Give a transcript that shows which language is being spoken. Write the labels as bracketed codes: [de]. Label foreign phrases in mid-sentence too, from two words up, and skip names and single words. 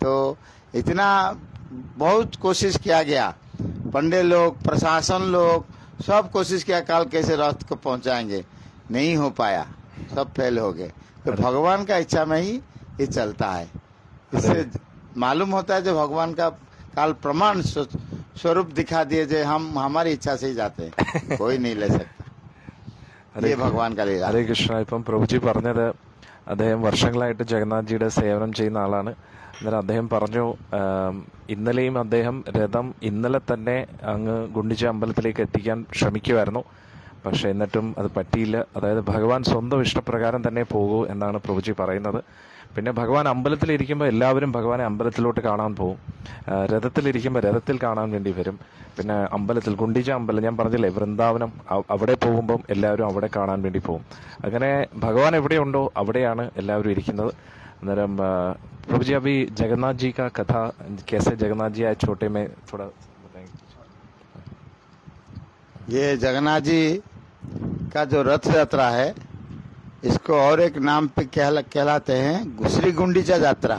[hi] तो इतना बहुत कोशिश किया गया, पंडे लोग, प्रशासन लोग सब कोशिश किया काल कैसे रथ को पहुंचाएंगे, नहीं हो पाया, सब फेल हो गए। तो भगवान का इच्छा में ही ये चलता है। इससे मालूम होता है जो भगवान का काल प्रमाण स्वरूप दिखा दिए, जो हम हमारी इच्छा से ही जाते हैं, कोई नहीं ले सकता। ये भगवान का लीला। [ml] ഹരേ കൃഷ്ണ. ഇപ്പം പ്രഭുജി പറഞ്ഞത് അദ്ദേഹം വർഷങ്ങളായിട്ട് ജഗന്നാഥ്ജിയുടെ സേവനം ചെയ്യുന്ന ആളാണ്. അന്നേരം അദ്ദേഹം പറഞ്ഞു, ഇന്നലെയും അദ്ദേഹം രഥം ഇന്നലെ തന്നെ അങ്ങ് ഗുണ്ടിച്ച അമ്പലത്തിലേക്ക് എത്തിക്കാൻ ശ്രമിക്കുമായിരുന്നു. പക്ഷെ എന്നിട്ടും അത് പറ്റിയില്ല. അതായത് ഭഗവാൻ സ്വന്തം ഇഷ്ടപ്രകാരം തന്നെ പോകൂ എന്നാണ് പ്രഭുജി പറയുന്നത്. പിന്നെ ഭഗവാൻ അമ്പലത്തിലിരിക്കുമ്പോൾ എല്ലാവരും ഭഗവാനെ അമ്പലത്തിലോട്ട് കാണാൻ പോകും. രഥത്തിലിരിക്കുമ്പോൾ രഥത്തിൽ കാണാൻ വേണ്ടി വരും. പിന്നെ അമ്പലത്തിൽ ഗുണ്ടിച്ച അമ്പലം ഞാൻ പറഞ്ഞില്ലേ, വൃന്ദാവനം, അവിടെ പോകുമ്പം എല്ലാവരും അവിടെ കാണാൻ വേണ്ടി പോകും. അങ്ങനെ ഭഗവാൻ എവിടെയുണ്ടോ അവിടെയാണ് എല്ലാവരും ഇരിക്കുന്നത്. [hi] अनरम प्रभु जी, अभी जगन्नाथ जी का कथा कैसे जगन्नाथ जी आए छोटे में थोड़ा बताएंगे? ये जगन्नाथ जी का जो रथ यात्रा है, इसको और एक नाम पे कहलाते हैं श्री गुंडीचा यात्रा।